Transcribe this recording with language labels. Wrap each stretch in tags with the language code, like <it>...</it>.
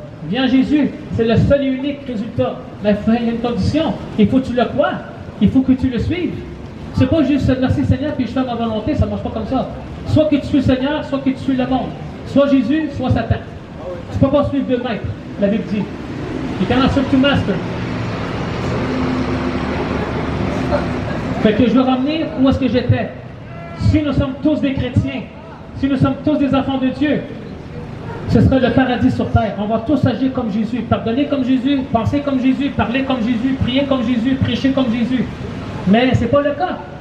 <fr>Viens Jésus, c'est le seul et unique résultat. Mais il y a une condition, il faut que tu le crois, il faut que tu le suives. C'est pas juste merci Seigneur puis je fais ma volonté, ça ne marche pas comme ça. Soit que tu suis le Seigneur, soit que tu suis le monde. Soit Jésus, soit Satan. Tu ne peux pas suivre deux maîtres, la Bible dit.</fr> <en>You cannot serve two masters.</en> <fr>Fait que je veux ramener où est-ce que j'étais. Si nous sommes tous des chrétiens, si nous sommes tous des enfants de Dieu, ce sera le paradis sur terre. On va tous agir comme Jésus, pardonner comme Jésus, penser comme Jésus, parler comme Jésus, prier comme Jésus, prêcher comme Jésus. Mais ce n'est pas le cas.</fr>